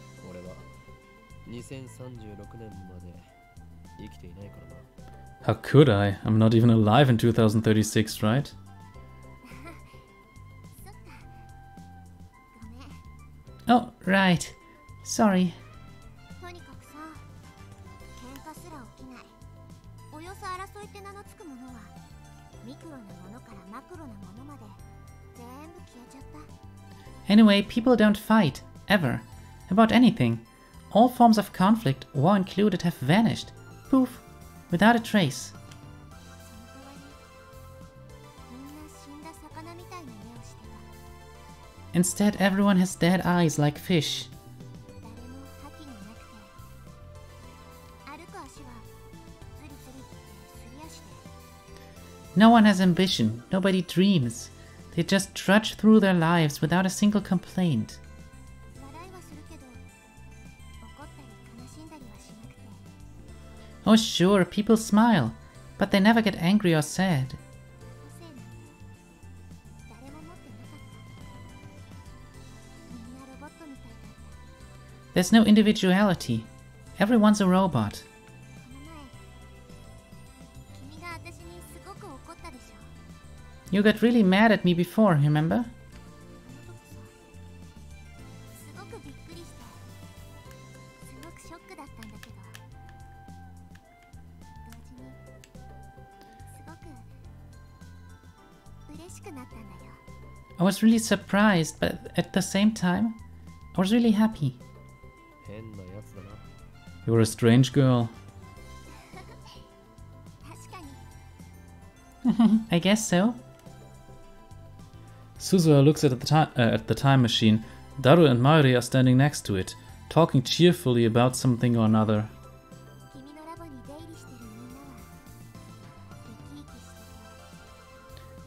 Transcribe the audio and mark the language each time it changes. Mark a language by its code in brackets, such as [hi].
[ja] 俺は2036年まで生きていないからな。 [en] How could I? I'm not even alive in 2036, right? [ja] そっか。ごめん。 [en] Oh, right. Sorry. [ja] とにかくさ、喧嘩すら起きない。およそ争いって名のつくものは、ミクロなものからマクロなものまで全部消えちゃった。 [en] Anyway, people don't fight, ever. About anything. All forms of conflict, war included, have vanished. Poof. Without a trace. [ja] その代わり、みんな死んだ魚みたいな目をしてた。 [en] Instead, everyone has dead eyes like fish. [ja] 誰も覇気がなくて、歩く足はズリズリってすり足で、 [en] No one has ambition, nobody dreams. They just trudge through their lives without a single complaint. [ja] 笑いはするけど、怒ったり悲しんだりはしなくて、 [en] Oh sure, people smile, but they never get angry or sad. [ja] 個性なんて誰も持ってなかった。みんなロボットみたいだった。 [en] There's no individuality. Everyone's a robot. [ja] この前、君が私にすごく怒ったでしょ。 [en] You got really mad at me before, remember? [ja] あの時さ、すごくびっくりして、すごくショックだったんだけど、同時にすごく嬉しくなったんだよ。 [en] I was really surprised, but at the same time, I was really happy. [ja] 変なやつだな。 [en] You're a strange girl. [ja] 確かに。 [en] I guess so. Suzuha looks at the time machine. Daru and Maori are standing next to it, talking cheerfully about something or another. [ja] 君のラボに出入りしてるみんなは生き生きしてて、